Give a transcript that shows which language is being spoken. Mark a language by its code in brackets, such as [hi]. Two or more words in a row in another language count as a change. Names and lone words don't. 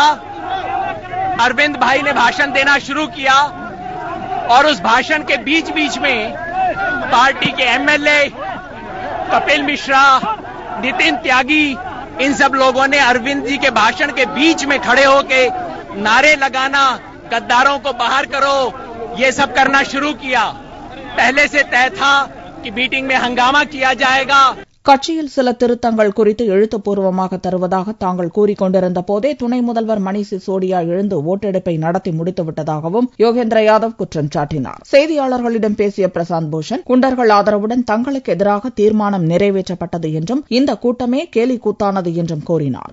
[hi] अरविंद भाई ने भाषण देना शुरू किया और उस भाषण के बीच बीच में पार्टी के एमएलए कपिल मिश्रा, नितिन त्यागी, इन सब लोगों ने अरविंद जी के भाषण के बीच में खड़े होकर नारे लगाना, गद्दारों को बाहर करो, ये सब करना शुरू किया. पहले से तय था कि मीटिंग में हंगामा किया जाएगा. [ta] கட்சியில் சில திருத்தங்கள் குறித்து எழுத்துப்பூர்வமாக தருவதாக தாங்கள் கூறிக்கொண்டிருந்த போதே துணை முதல்வர் மணீஷ் சிசோடியா எழுந்து ஓட்டெடுப்பை நடத்தி முடித்துவிட்டதாகவும் யோகேந்திர யாதவ் குற்றம் சாட்டினார். செய்தியாளர்களிடம் பேசிய பிரசாந்த் பூஷன் குண்டர்கள் ஆதரவுடன் தங்களுக்கு எதிராக தீர்மானம் நிறைவேற்றப்பட்டது என்றும் இந்த கூட்டமே கேலி கூத்தானது என்றும் கூறினார்.